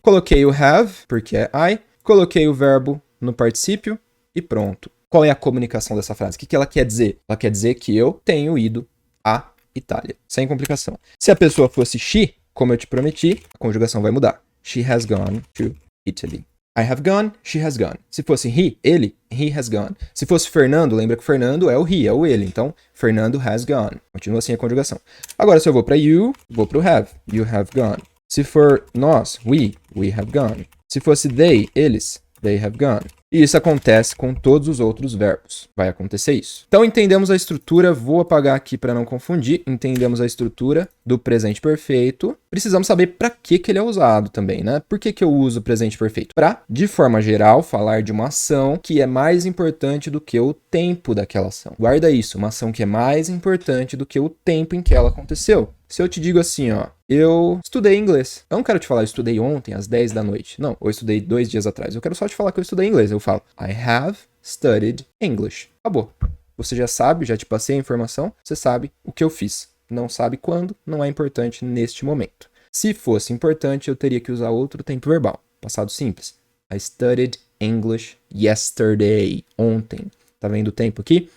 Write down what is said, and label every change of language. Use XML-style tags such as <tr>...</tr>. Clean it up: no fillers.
<pt>Coloquei o have, porque é I. Coloquei o verbo no particípio e pronto. Qual é a comunicação dessa frase? O que ela quer dizer? Ela quer dizer que eu tenho ido à Itália. Sem complicação. Se a pessoa fosse she, como eu te prometi, a conjugação vai mudar.</pt> <en>She has gone to Italy. I have gone, she has gone.</en> <pt>Se fosse</pt> <en>he,</en> <pt>ele,</pt> <en>he has gone.</en> <pt>Se fosse Fernando, lembra que Fernando é o he, é o ele. Então,</pt> <en>Fernando has gone.</en> <pt>Continua assim a conjugação. Agora, se eu vou para you, vou para o have.</pt> <en>You have gone.</en> <pt>Se for nós,</pt> <en>we have gone.</en> <pt>Se fosse</pt> <en>they,</en> <pt>eles,</pt> <en>they have gone.</en> <pt>E isso acontece com todos os outros verbos. Vai acontecer isso. Então, entendemos a estrutura. Vou apagar aqui para não confundir. Entendemos a estrutura do presente perfeito. Precisamos saber para que ele é usado também, né? Por que eu uso o presente perfeito? Para, de forma geral, falar de uma ação que é mais importante do que o tempo daquela ação. Guarda isso. Uma ação que é mais importante do que o tempo em que ela aconteceu. Se eu te digo assim, ó, eu estudei inglês. Eu não quero te falar, eu estudei ontem às 10 da noite. Não, eu estudei 2 dias atrás. Eu quero só te falar que eu estudei inglês.</pt> <en>Eu falo, I have studied English.</en> <pt>Acabou. Você já sabe, já te passei a informação, você sabe o que eu fiz. Não sabe quando, não é importante neste momento. Se fosse importante, eu teria que usar outro tempo verbal. Passado simples.</pt> <en>I studied English yesterday.</en> <pt>Ontem. Tá vendo o tempo aqui?</pt>